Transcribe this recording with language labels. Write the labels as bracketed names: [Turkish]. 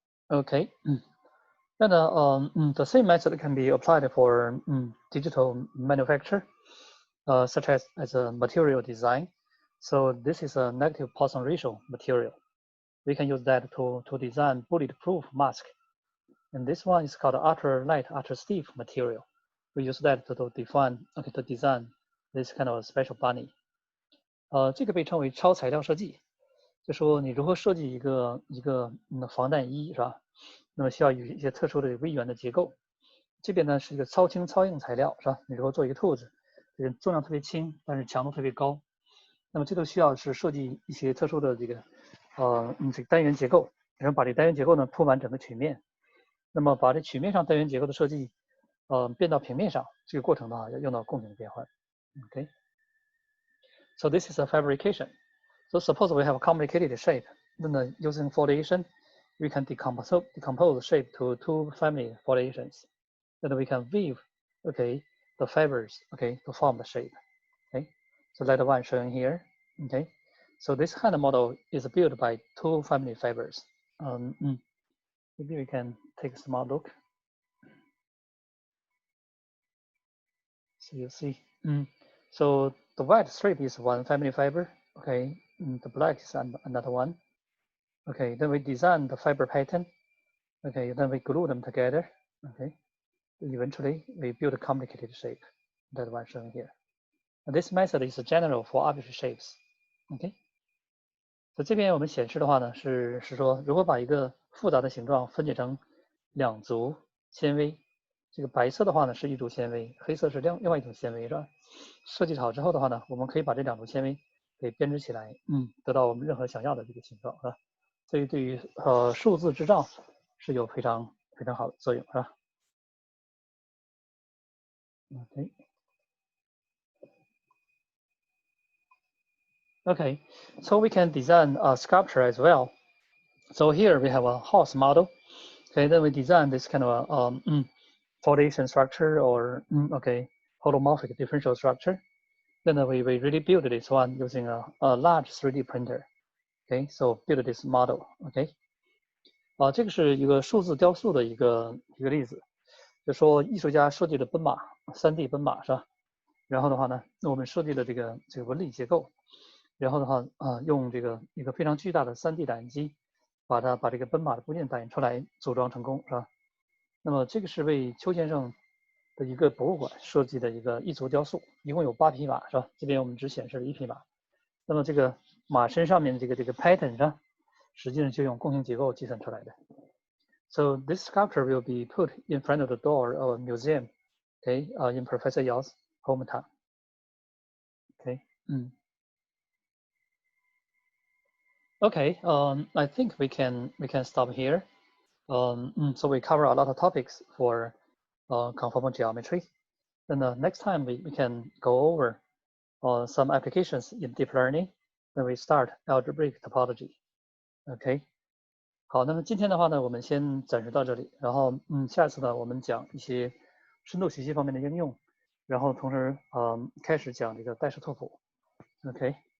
[English] Okay. And the same method can be applied for digital manufacture, such as a material design. So this is a negative Poisson ratio material. We can use that to design bulletproof mask. And this one is called ultra light, ultra stiff material. We use that to design this kind of special bunny. [Chinese] 这个被称为超材料设计，就说你如何设计一个防弹衣是吧？那么需要有一些特殊的微圆的结构。这边呢是一个超轻超硬材料是吧？你如果做一个兔子，这个重量特别轻，但是强度特别高。那么这都需要是设计一些特殊的这个这个单元结构，然后把这单元结构呢铺满整个曲面。那么把这曲面上单元结构的设计变到平面上，这个过程的话要用到共鸣变换。 Okay. [English] So this is a fabrication. So suppose we have a complicated shape. Then using foliation, we can decompose the shape to two family foliations. Then we can weave, the fibers, to form the shape. Okay, so that one shown here. Okay, so this kind of model is built by two family fibers. Maybe we can take a small look. So you see, so the white strip is one family fiber. Okay, the black is another one. Okay, then we design the fiber pattern. Okay, then we glue them together. Okay, eventually we build a complicated shape. That one shown here. And this method is general for arbitrary shapes. Okay. [Chinese] 在这边我们显示的话呢，是说，如果把一个复杂的形状分解成2组纤维，这个白色的话呢是一组纤维，黑色是另外一种纤维，是吧？设计好之后的话呢，我们可以把这2组纤维给编织起来，得到我们任何想要的这个形状，是吧？所以对于数字制造是有非常好的作用，是吧？OK. [English] Okay, so we can design a sculpture as well. So here we have a horse model. Okay, then we design this kind of a foundation structure or okay, holomorphic differential structure. Then we really build this one using a large 3D printer. Okay, so build this model. Okay. [Chinese] 这个是一个数字雕塑的一个例子，就说艺术家设计的奔马，3D 奔马是吧？然后的话呢，我们设计的这个纹理结构，然后的话用这个一个非常巨大的3D 打印机，把这个奔马的部件打印出来，组装成功是吧？那么这个是为邱先生的一个博物馆设计的一组雕塑，一共有8匹马是吧？这边我们只显示了1匹马。那么这个马身上面的这个 pattern 上，实际上就用共形结构计算出来的。 [English] So this sculpture will be put in front of the door of a museum, okay, in Professor Yao's hometown. Okay. Okay. I think we can stop here. So we cover a lot of topics for conformal geometry. Then next time we can go over some applications in deep learning. Then we start algebraic topology. OK. [Chinese] 好，那么今天的话呢，我们先暂时到这里，然后下次呢，我们讲一些深度学习方面的应用，然后同时开始讲这个代数拓扑。 OK。